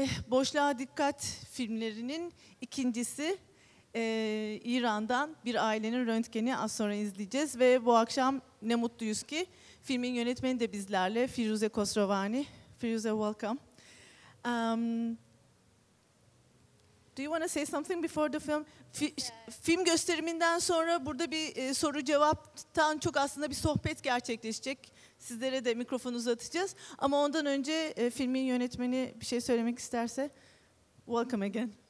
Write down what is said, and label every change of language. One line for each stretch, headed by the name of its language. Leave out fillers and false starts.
Turkish: Boşluğa Dikkat filmlerinin ikincisi İran'dan Bir Ailenin Röntgeni az sonra izleyeceğiz. Ve bu akşam ne mutluyuz ki filmin yönetmeni de bizlerle, Firouzeh Khosrovani.
English: Firouzeh, welcome. Do you want to say something before the film?
Turkish: Film gösteriminden sonra burada bir soru cevaptan çok aslında bir sohbet gerçekleşecek. Sizlere de mikrofonu uzatacağız. Ama ondan önce filmin yönetmeni bir şey söylemek isterse,
English: welcome again.